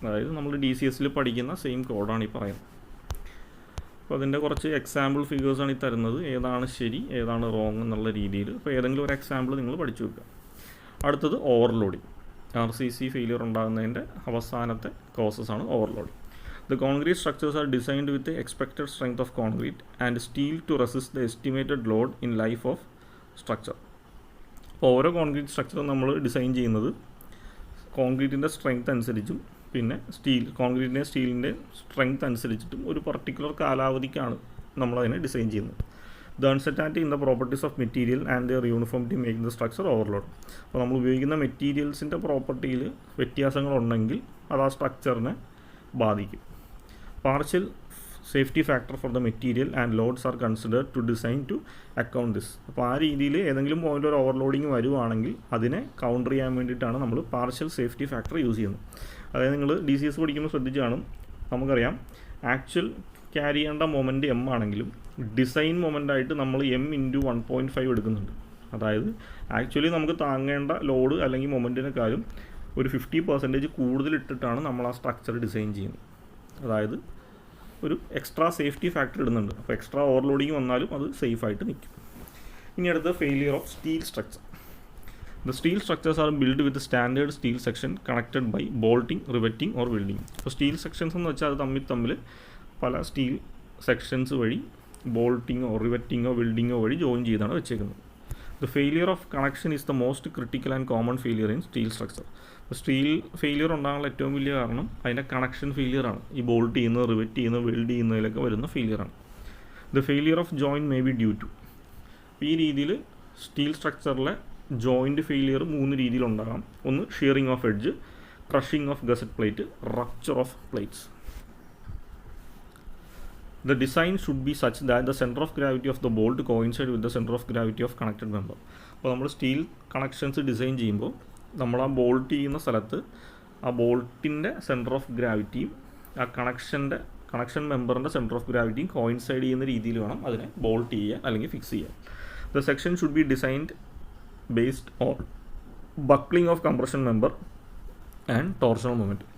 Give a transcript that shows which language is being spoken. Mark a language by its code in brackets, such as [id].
[ml] അതായത് നമ്മൾ DCSൽ പഠിക്കുന്ന സെയിം കോഡാണ് ഈ പറയുന്നത്. അപ്പോൾ അതിൻ്റെ കുറച്ച് എക്സാമ്പിൾ ഫിഗേഴ്സാണ് ഈ തരുന്നത്, ഏതാണ് ശരി ഏതാണ് റോങ് എന്നുള്ള രീതിയിൽ. അപ്പോൾ ഏതെങ്കിലും ഒരു എക്സാമ്പിൾ നിങ്ങൾ പഠിച്ചു വെക്കുക. അടുത്തത് ഓവർലോഡിങ്. RCC ഫെയിലിയർ ഉണ്ടാകുന്നതിൻ്റെ അവസാനത്തെ കോസസാണ് overloading. [en] The concrete structures are designed with the expected strength of concrete and steel to resist the estimated load in life of structure. [ml] അപ്പോൾ ഓരോ കോൺക്രീറ്റ് സ്ട്രക്ചറും നമ്മൾ ഡിസൈൻ ചെയ്യുന്നത് കോൺക്രീറ്റിൻ്റെ സ്ട്രെങ്ത് അനുസരിച്ചും പിന്നെ സ്റ്റീലിൻ്റെ സ്ട്രെങ്ത് അനുസരിച്ചിട്ടും ഒരു പർട്ടിക്കുലർ കാലാവധിക്കാണ് നമ്മളതിനെ ഡിസൈൻ ചെയ്യുന്നത്. [en] The uncertainty in the properties of material and their uniformity make the structure overload. [ml] അപ്പോൾ നമ്മൾ ഉപയോഗിക്കുന്ന മെറ്റീരിയൽസിൻ്റെ പ്രോപ്പർട്ടിയിൽ വ്യത്യാസങ്ങളുണ്ടെങ്കിൽ അത് ആ സ്ട്രക്ചറിനെ ബാധിക്കും. [en] Partial safety factor for the material and loads are considered to design to account this. [ml] അപ്പോൾ ആ രീതിയിൽ ഏതെങ്കിലും പോയിൻ്റ് ഒരു ഓവർലോഡിങ് വരുവാണെങ്കിൽ അതിനെ കൗണ്ടർ ചെയ്യാൻ വേണ്ടിയിട്ടാണ് നമ്മൾ പാർഷ്യൽ സേഫ്റ്റി ഫാക്ടർ യൂസ് ചെയ്യുന്നത്. അതായത് നിങ്ങൾ DCS പഠിക്കുമ്പോൾ ശ്രദ്ധിച്ച് കാണും, നമുക്കറിയാം ആക്ച്വൽ ക്യാരി ചെയ്യേണ്ട മൊമെൻറ്റ് M ആണെങ്കിലും ഡിസൈൻ മൊമെൻ്റായിട്ട് നമ്മൾ M×1.5 എടുക്കുന്നുണ്ട്. അതായത് ആക്ച്വലി നമുക്ക് താങ്ങേണ്ട ലോഡ് അല്ലെങ്കിൽ മൊമെൻറ്റിനെക്കാളും ഒരു 50% കൂടുതൽ ഇട്ടിട്ടാണ് നമ്മൾ ആ സ്ട്രക്ചർ ഡിസൈൻ ചെയ്യുന്നത്. അതായത് ഒരു എക്സ്ട്രാ സേഫ്റ്റി ഫാക്ടർ ഇടുന്നുണ്ട്. അപ്പോൾ എക്സ്ട്രാ ഓവർലോഡിങ് വന്നാലും അത് സേഫായിട്ട് നിൽക്കും. ഇനി അടുത്ത [en] Failure of steel structure. The steel structures are built with a standard steel section connected by bolting, riveting or welding. [ml] അപ്പോൾ സ്റ്റീൽ സെക്ഷൻസ് എന്ന് വെച്ചാൽ അത് തമ്മിൽ പല സ്റ്റീൽ സെക്ഷൻസ് വഴി ബോൾട്ടിങ്ങോ റിവറ്റിങ്ങോ വെൽഡിങ്ങോ വഴി ജോയിൻ ചെയ്താണ് വെച്ചേക്കുന്നത്. [en] The failure of connection is the most critical and common failure in steel structure. [ml] അപ്പോൾ സ്റ്റീൽ ഫെയിലിയർ ഉണ്ടാകാനുള്ള ഏറ്റവും വലിയ കാരണം അതിൻ്റെ കണക്ഷൻ ഫെയിലിയറാണ്. ഈ ബോൾട്ട് ചെയ്യുന്നത്, റിവറ്റ് ചെയ്യുന്നത്, വെൽഡ് ചെയ്യുന്നതിലൊക്കെ വരുന്ന ഫെയിലിയറാണ്. [en] The failure of joint may be due to. [ml] ഈ രീതിയിൽ സ്റ്റീൽ സ്ട്രക്ചറിലെ ജോയിൻറ്റ് ഫെയിലിയർ 3 രീതിയിലുണ്ടാകാം. [en] ഒന്ന് shearing of edge, crushing of gusset plate, rupture of plates. The design should be such that the center of gravity of the bolt coincide with the center of gravity of connected member. [ml] അപ്പോൾ നമ്മൾ steel connections design ചെയ്യുമ്പോൾ നമ്മൾ ആ bolt ചെയ്യുന്ന സ്ഥലത്ത് ആ ബോൾട്ടിൻ്റെ centre of ഗ്രാവിറ്റിയും ആ connection മെമ്പറിൻ്റെ centre of ഗ്രാവിറ്റിയും coincide ചെയ്യുന്ന രീതിയിൽ വേണം അതിനെ ബോൾട്ട് ചെയ്യുക അല്ലെങ്കിൽ ഫിക്സ് ചെയ്യുക. [en] The section should be designed based on buckling of compression member and torsional moment.